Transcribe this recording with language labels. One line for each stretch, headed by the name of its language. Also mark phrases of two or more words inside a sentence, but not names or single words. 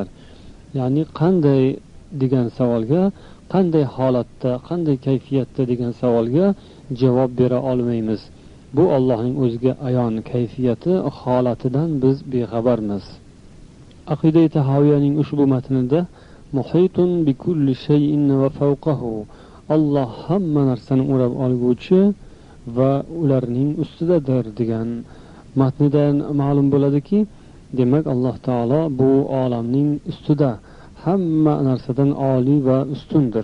Uzbek: Ya'ni qanday degan savolga, qanday holatda, qanday kayfiyatda degan savolga javob bera olmaymiz. Bu Allohning o'ziga ayon kayfiyati, holatidan biz bexabarmiz. Aqida Tahoviyaning ushbu matnida
Arabic: محيط بكل شيء وفوقه,
Uzbek: Alloh hamma narsani o'rab olguvchi va ularning ustidadir degan matnidan ma'lum bo'ladiki, demak Alloh taolo bu olamning ustida, hamma narsadan oliy va ustundir.